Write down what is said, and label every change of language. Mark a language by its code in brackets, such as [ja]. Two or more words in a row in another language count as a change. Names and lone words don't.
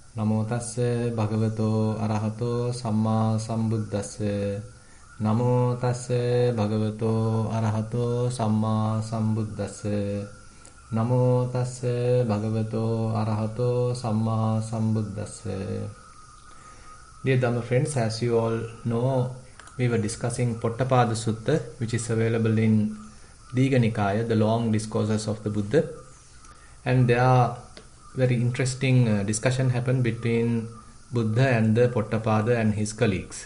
[pi] Namo tassa bhagavato arahato samma sambuddhassa. Namo tassa bhagavato arahato samma sambuddhassa. Namo tassa bhagavato arahato samma sambuddhassa. [en] Dear Dhamma friends, as you all know, we were discussing Potthapada Sutta, which is available in Digha Nikaya, the long discourses of the Buddha. And there are very interesting discussion happened between Buddha and the Potthapada and his colleagues.